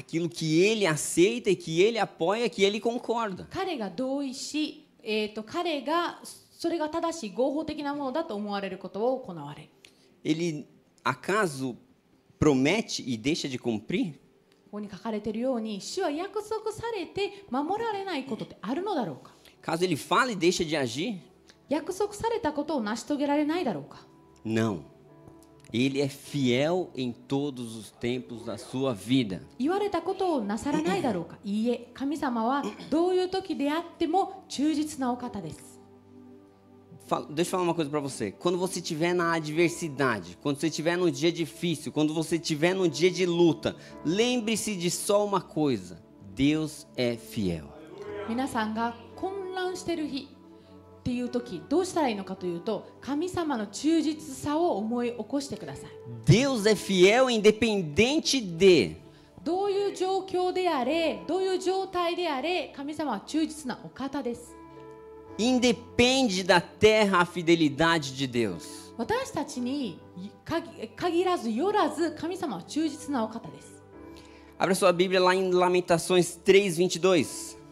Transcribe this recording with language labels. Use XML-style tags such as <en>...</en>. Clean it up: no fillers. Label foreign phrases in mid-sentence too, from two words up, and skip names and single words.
<pt>Aquilo que ele aceita e que ele apoia, que ele concorda.</pt> <ja>彼が同意し、彼がそれが正しい合法的なものだと思われることを行われる。</ja> <pt>Ele acaso promete e deixa de cumprir?</pt> <ja>ここに書かれているように、主は約束されて守られないことってあるのだろうか。</ja> <pt>Caso ele fale e deixa de agir?</pt> <ja>約束されたことを成し遂げられないだろうか。</ja> <pt>Não. Ele é fiel em todos os tempos da sua vida.</pt> <ja>言われたことをなさらないだろうか。いいえ、神様はどういう時であっても忠実なお方です。</ja> <pt>Deixa eu falar uma coisa para você. Quando você estiver na adversidade, quando você estiver num dia difícil, quando você estiver num dia de luta, lembre-se de só uma coisa: Deus é fiel.</pt> <ja>皆さんが混乱している日っていう時、どうしたらいいのかというと、神様の忠実さを思い起こしてください。</ja> <pt>Deus é fiel independente de.</pt> <ja>どういう状況であれ、どういう状態であれ、神様は忠実なお方です。</ja> <pt>Independe da terra a fidelidade de Deus.</pt> <ja>私たちに限らずよらず、神様は忠実なお方です。</ja> <pt>Abra sua Bíblia lá em Lamentações 3:22.</pt>